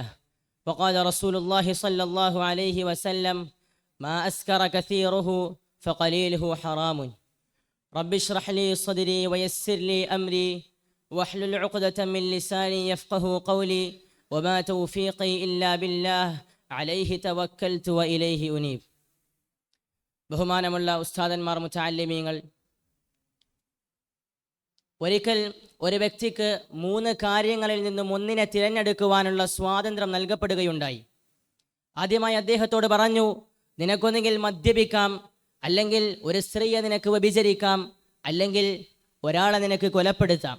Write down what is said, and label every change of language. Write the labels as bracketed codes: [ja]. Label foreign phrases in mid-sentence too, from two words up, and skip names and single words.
[ar] وقال رسول الله صلى الله عليه وسلم: ما أسكر كثيره فقليله حرام. رب اشرح لي صدري ويسر لي أمري واحلل عقدة من لساني يفقه قولي وما توفيقي إلا بالله عليه توكلت وإليه أنيب. [ml] ബഹുമാനമുള്ള ഉസ്താദന്മാർ, മുതഅല്ലിമീങ്ങൾ, ഒരിക്കൽ ഒരു വ്യക്തിക്ക് 3 കാര്യങ്ങളിൽ നിന്നും ഒന്നിനെ തിരഞ്ഞെടുക്കുവാനുള്ള സ്വാതന്ത്ര്യം നൽകപ്പെടുകയുണ്ടായി. ആദ്യമായി അദ്ദേഹത്തോട് പറഞ്ഞു, നിനക്കൊന്നുകിൽ മദ്യപിക്കാം, അല്ലെങ്കിൽ ഒരു സ്ത്രീയെ നിനക്ക് വ്യഭിചരിക്കാം, അല്ലെങ്കിൽ ഒരാളെ നിനക്ക് കൊലപ്പെടുത്താം.